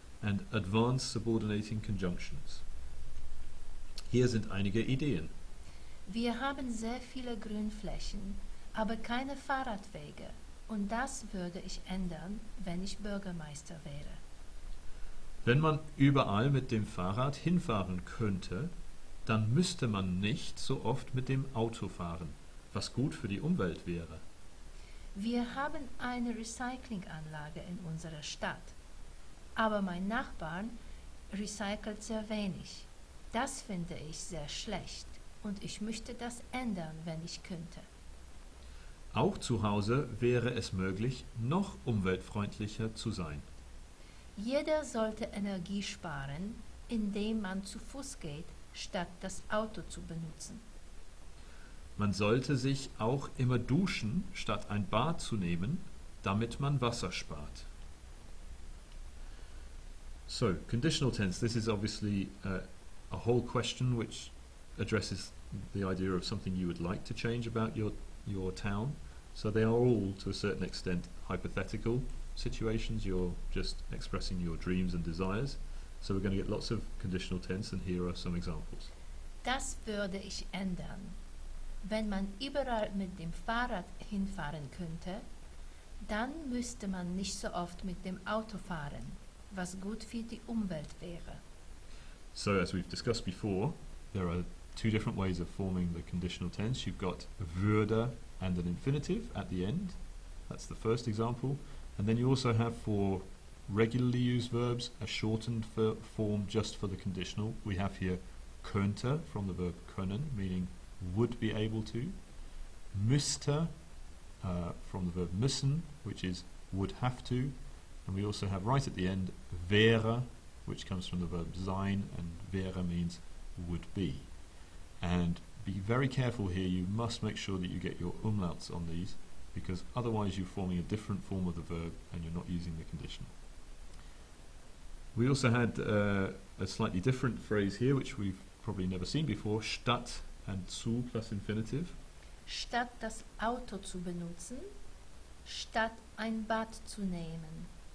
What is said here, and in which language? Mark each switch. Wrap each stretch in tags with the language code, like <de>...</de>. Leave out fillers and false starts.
<en>and advanced subordinating conjunctions.</en> <de>Hier sind einige Ideen. Wir haben sehr viele Grünflächen, aber keine Fahrradwege. Und das würde ich ändern, wenn ich Bürgermeister wäre. Wenn man überall mit dem Fahrrad hinfahren könnte, dann müsste man nicht so oft mit dem Auto fahren, was gut für die Umwelt wäre. Wir haben eine Recyclinganlage in unserer Stadt, aber mein Nachbar recycelt sehr wenig. Das finde ich sehr schlecht und ich möchte das ändern, wenn ich könnte. Auch zu Hause wäre es möglich, noch umweltfreundlicher zu sein. Jeder sollte Energie sparen, indem man zu Fuß geht, statt das Auto zu benutzen. Man sollte sich auch immer duschen, statt ein Bad zu nehmen, damit man Wasser spart.</de> <en>So, conditional tense, this is obviously a whole question which addresses the idea of something you would like to change about your town. So they are all, to a certain extent, hypothetical situations. You're just expressing your dreams and desires. So we're going to get lots of conditional tense, and here are some examples.</en> <de>Das würde ich ändern. Wenn man überall mit dem Fahrrad hinfahren könnte, dann müsste man nicht so oft mit dem Auto fahren, was gut für die Umwelt wäre.</de> <en>So as we've discussed before, there are two different ways of forming the conditional tense. You've got würde and an infinitive at the end. That's the first example. And then you also have, for regularly used verbs, a shortened form just for the conditional. We have here könnte from the verb können, meaning would be able to. Müsste from the verb müssen, which is would have to. And we also have right at the end wäre, which comes from the verb sein, and wäre means would be. And be very careful here, you must make sure that you get your umlauts on these, because otherwise you're forming a different form of the verb and you're not using the conditional. We also had a slightly different phrase here, which we've probably never seen before, statt and zu plus infinitive.</en> <de>Statt das Auto zu benutzen, statt ein Bad zu nehmen.</de>